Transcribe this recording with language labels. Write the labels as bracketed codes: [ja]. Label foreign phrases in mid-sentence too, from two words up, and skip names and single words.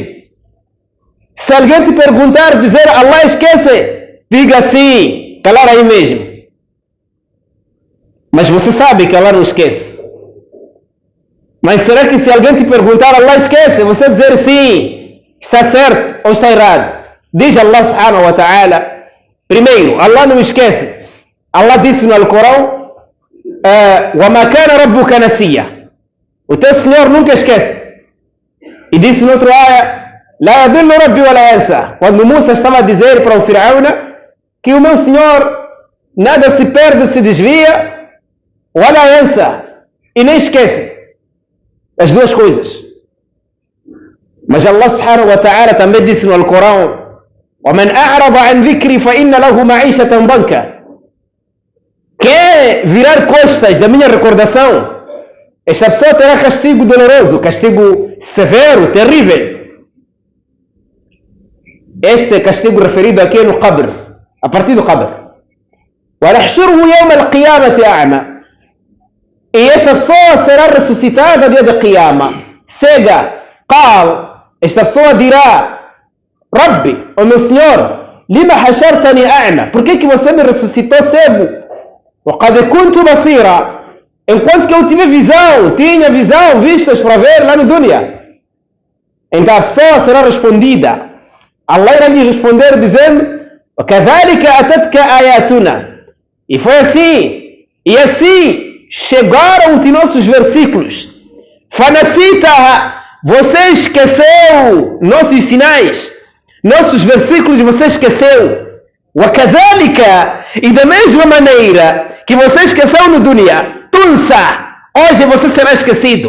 [pt] Se alguém te perguntar, dizer Allah esquece, diga sim, calar aí mesmo. Mas você sabe que Allah não esquece. Mas será que se alguém te perguntar, Allah esquece, você dizer sim, está certo ou está errado? Diz [ar] الله سبحانه وتعالى: [pt] primeiro, Allah não esquece. Allah disse no Alcorão: [ar] وَمَا كَانَ رَبُّكَ نَسِيًّا. [pt] O teu Senhor nunca esquece. E disse no outro ayah: [ar] لَا يَضِلُّ رَبِّي وَلَا يَنْسَى. [pt] Quando Musa estava a dizer para o Firaúna que o meu Senhor nada se perde, se desvia, [ar] وَلَا يَنْسَى, [pt] e nem esquece. As duas coisas. Mas [ar] الله سبحانه وتعالى [pt] também disse no Alcorão: [ar] وَمَنْ أَعْرَضَ عَنْ ذِكْرِي فَإِنَّ لَهُ مَعِيشَةً ضَنْكًا. [pt] quer virar costas da minha recordação, esta pessoa terá castigo doloroso, castigo severo, terrível. Este castigo referido aqui é no Qabr, a partir do Qabr. [ar] وَنَحْشُرُهُ يَوْمَ الْقِيَامَةِ أَعْمَى. [pt] E essa pessoa será ressuscitada no dia da Qiyama, cega. قال, esta pessoa dirá: Rabbi, ó meu Senhor, [ar] لِمَ حَشَرْتَنِي أَعْمَى, [pt] por que você me ressuscitou cego? [ar] وَقَدْ كُنْتُ بَصِيرًا, [pt] enquanto que eu tinha visão, vistas para ver lá no dunya. Então a pessoa será respondida. Allah irá lhe responder dizendo: [ar] وَكَذَلِكَ أَتَتْكَ آيَاتُنَا. [pt] E foi assim, e assim chegaram os nossos versículos. فَنَسِيتَهَا, você esqueceu nossos sinais, nossos versículos você esqueceu. وَكَذَلِكَ, e da mesma maneira que você esqueceu no dunya, tunsa, hoje você será esquecido.